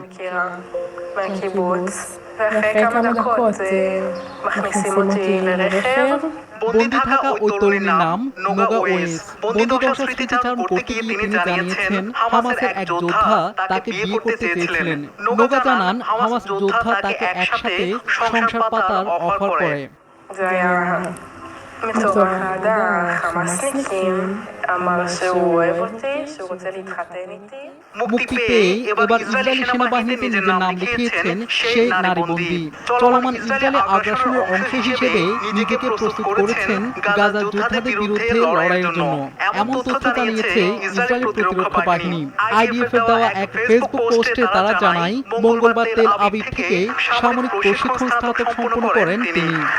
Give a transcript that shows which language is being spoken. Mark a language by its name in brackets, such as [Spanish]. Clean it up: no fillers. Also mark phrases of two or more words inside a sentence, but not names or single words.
[Bangla] বন্দী থাকা ওই তরুণীর নাম নোগা ওয়েস। বন্দী দশার স্মৃতিচারণ করতে গিয়ে তিনি জানিয়েছেন হামাসের এক যোদ্ধা তাকে বিয়ে করতে চেয়েছিলেন। নোগা জানান হামাস যোদ্ধা তাকে একসাথে সংসার পাতার অফার করে। [Hebrew] מתוך האהדה, החמאסניקים אמר שהוא אוהב אותי, שהוא רוצה להתחתן איתי. [Bangla] মুক্তি পেয়ে এবার ইসরায়েলি সেনাবাহিনীতে নিজের নাম লিখিয়েছেন সেই নারী বন্দী। চলমান ইসরায়েলি আগ্রাসনের অংশ হিসেবে নিজেকে প্রস্তুত করেছেন গাজার যোদ্ধাদের বিরুদ্ধে লড়াইয়ের জন্য। এমন তথ্য জানিয়েছে ইসরায়েলি প্রতিরক্ষা বাহিনী। আইডিএফ এর দেওয়া এক ফেসবুক পোস্টে তারা জানায় মঙ্গলবার তেল আবিব থেকে সামরিক প্রশিক্ষণ স্নাতক সম্পন্ন করেন তিনি।